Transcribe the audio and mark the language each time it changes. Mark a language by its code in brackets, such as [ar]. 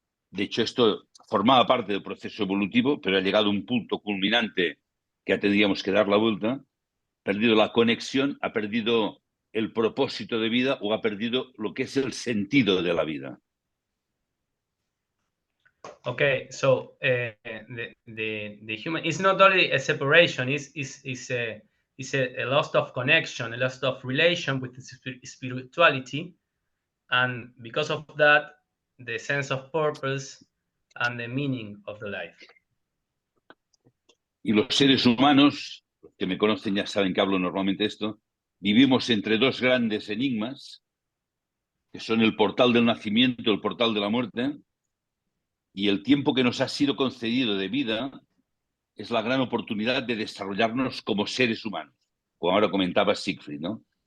[es] De hecho, esto formaba parte del proceso evolutivo, pero ha llegado a un punto culminante que ya tendríamos que dar la vuelta. Ha perdido la conexión, ha perdido el propósito de vida o ha perdido lo que es el sentido de la vida. [en] Okay, so the human is not only a separation; is a loss of connection, a loss of relation with the spirituality, and because of that, the sense of purpose and the meaning of the life. [es] Y los seres humanos, los que me conocen ya saben que hablo normalmente de esto, vivimos entre dos grandes enigmas, que son el portal del nacimiento, el portal de la muerte, y el tiempo que nos ha sido concedido de vida es la gran oportunidad de desarrollarnos como seres humanos, como ahora comentaba Siegfried, ¿no?